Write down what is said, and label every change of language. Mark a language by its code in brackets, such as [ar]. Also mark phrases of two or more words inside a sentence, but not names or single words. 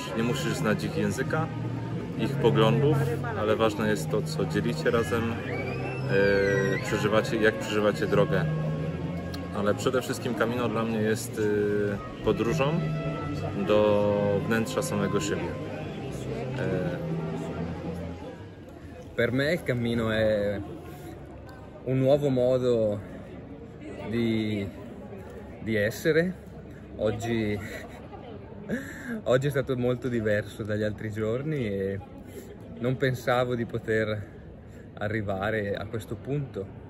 [pl] Nie musisz znać ich języka, ich poglądów, ale ważne jest to, co dzielicie razem, jak przeżywacie drogę. Ale przede wszystkim Camino dla mnie jest podróżą do wnętrza samego siebie. [it] Per me il cammino è un nuovo modo di essere. Oggi è stato molto diverso dagli altri giorni e non pensavo di poter arrivare a questo punto.